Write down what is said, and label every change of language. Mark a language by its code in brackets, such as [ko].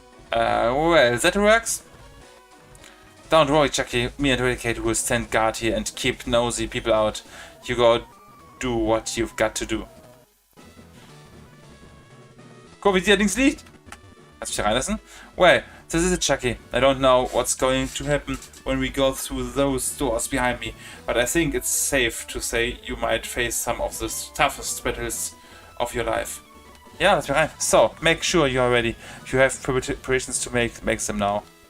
[en] Well, that works. Don't worry, Chucky. Me and Eradicate will stand guard here and keep nosy people out. You go do what you've got to do. [de] Guck, wie sie da links liegt. Kannst du mich reinlassen? [en] Well, this is it, Chucky. I don't know what's going to happen when we go through those doors behind me, but I think it's safe to say you might face some of the toughest battles of your life. [de] Ja, lass mich rein. [en] So, make sure you are ready. If you have preparations to make them now.